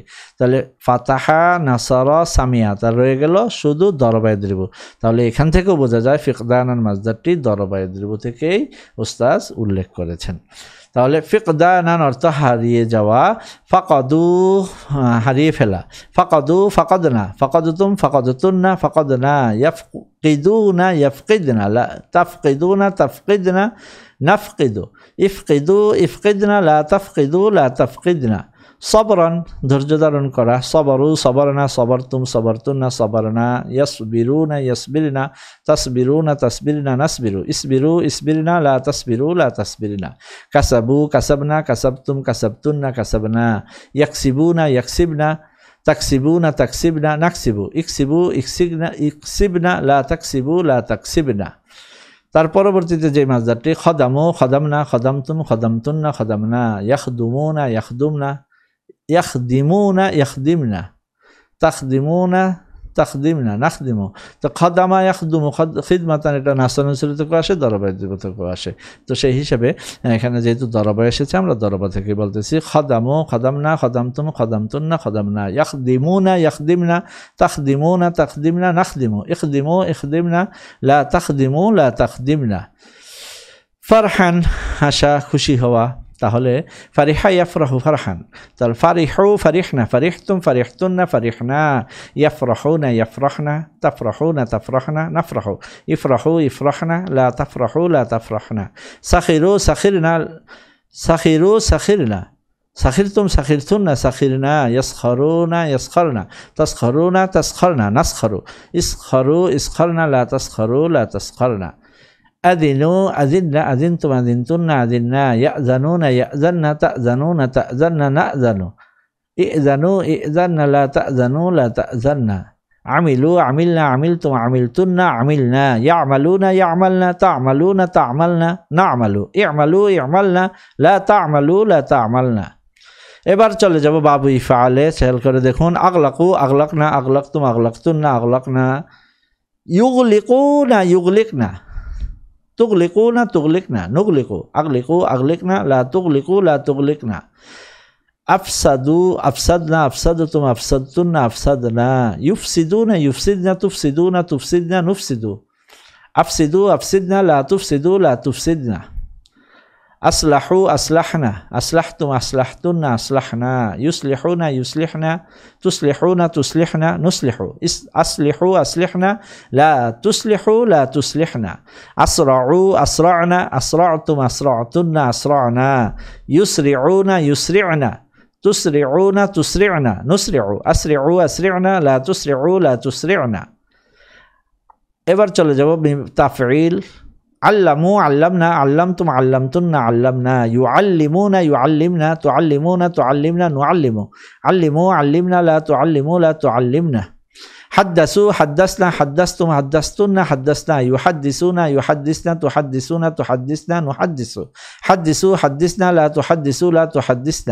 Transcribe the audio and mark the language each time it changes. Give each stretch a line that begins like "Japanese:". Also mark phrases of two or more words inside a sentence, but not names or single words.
Bangla: তাহলে
Arabic: فتح نصر سمع,
Bangla: তার রয়ে গেল শুধু
Arabic: ضرب يضرب.
Bangla: তাহলে এখান থেকেও বোঝা যায় ফিকদানান মাসদারটি
Arabic: ضرب يضرب
Bangla: থেকেই উস্তাজ উল্লেখ করেছেন। তাহলে ফিকদানান অর্থ হারিয়ে যাওয়া, ফাকাদু হারিয়ে ফেলা,
Arabic: فقدوا فقدن فقدتم فقدتن فقدنا، يفقدون يفقدن، لا تفقدون تفقدن نفقد، افقدوا افقدن لا تفقدوا لا تفقدن.
Bangla: সবরান ধৈর্য ধারণ করা,
Arabic: صبروا صبرن صبرتم صبرتن صبرنا، يصبرون يصبرن تصبرون تصبرن نصبر، اصبروا اصبرن لا تصبروا لا تصبرن، كسبوا كسبن كسبتم كسبتن كسبنا، يكسبون يكسبن تكسبون تكسبن نكسب، اكسبوا اكسبن اكسبن لا تكسبوا لا تكسبن.
Bangla: তার পরবর্তীতে যে মাসদারটি
Arabic: خدموا خدمن خدمتم خدمتن خدمنا، يخدمون يخدمن يخدمون يخدمن، تخدمون تخدمن نخدم.
Bangla: তো
Arabic: خدم يخدم خدمة
Bangla: এটা নাসানুসরি থেকে আসে, দরবায় থেকেও আসে। তো সেই হিসেবে এখানে যেহেতু দরবায় এসেছে আমরা দরবা থেকে বলতেছি
Arabic: خدموا خدمن خدمتم خدمتن خدمنا، يخدمون يخدمن تخدمون تخدمن نخدم، اخدموا اخدمن لا تخدموا لا تخدمن. ফারহান
Bangla: হাসা খুশি হওয়া, তাহলে
Arabic: فرح يفرح فرحا, তাহলে فرحوا فرحن فرحتم فرحتن فرحنا، يفرحون يفرحن تفرحون تفرحن نفرح، افرحوا افرحن لا تفرحوا لا تفرحن. سخروا سخرن سخروا سخرن، سخرتم سخرتن سخرنا، يسخرون يسخرن تسخرون تسخرن نسخر، اسخروا اسخرن لا تسخروا لا تسخرن. أذنوا أذنّ أذنتم أذنتن أذنّا، يأذنون يأذنّ تأذنون تأذنّ نأذن، ائذنوا ائذنّ لا تأذنوا لا تأذنّ. عملوا عملن عملتم عملتن عملنا، يعملون يعملن تعملون تعملن نعمل، اعملوا اعملن لا تعملوا لا تعملن.
Bangla: এবার চলে যাব
Arabic: باب إفعال,
Bangla: খেয়াল করে দেখুন।
Arabic: أغلقوا أغلقن أغلقتم أغلقتن أغلقنا، يغلقون يغلقن تغلقون تغلقن نغلق، أغلقوا أغلقن لا تغلقوا لا تغلقن. أفسدوا أفسدن أفسدتم أفسدتن أفسدنا، يفسدون يفسدن تفسدون تفسدن نفسد، أفسدوا أفسدن لا تفسدوا لا تفسدن. أصلحوا أصلحن أصلحتم أصلحتن أصلحنا، يصلحون يصلحن تصلحون تصلحن نصلح، أصلحوا أصلحن لا تصلحوا لا تصلحن. أسرعوا أسرعن أسرعتم أسرعتن أسرعنا، يسرعون يسرعن تسرعون تسرعن نسرع، أسرعوا أسرعن لا تسرعوا لا تسرعن.
Bangla: এবার চলে যাব তাফঈল।
Arabic: علّموا علّمن علّمتم علّمتن علّمنا، يعلّمون يعلّمن تعلّمون تعلّمن نعلّم، علّموا علّمن لا تعلّموا لا تعلّمن. حدّثوا حدّثن حدّثتم حدّثتن حدّثنا، يحدّثون يحدّثن تحدّثون تحدّثن نحدّث، حدّثوا حدّثن لا تحدّثوا لا تحدّثن.